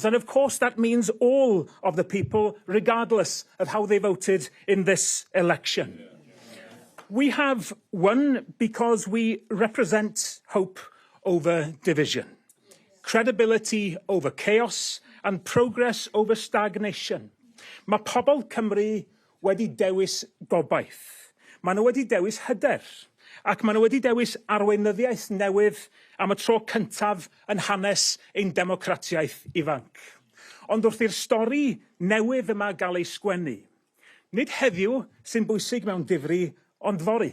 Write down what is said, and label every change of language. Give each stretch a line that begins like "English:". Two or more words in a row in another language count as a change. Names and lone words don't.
English: And of course, that means all of the people, regardless of how they voted in this election. We have won because we represent hope over division, credibility over chaos, and progress over stagnation.
Welsh: Mae pobl Cymru wedi dewis gobaith. Mae nhw wedi dewis hyder. Ac maen nhw wedi dewis arweinyddiaeth newydd am y tro cyntaf yn hanes ein democratiaeth ifanc. Ond wrth i'r stori newydd yma gael ei sgwennu, nid heddiw sy'n bwysig mewn difri, ond fori.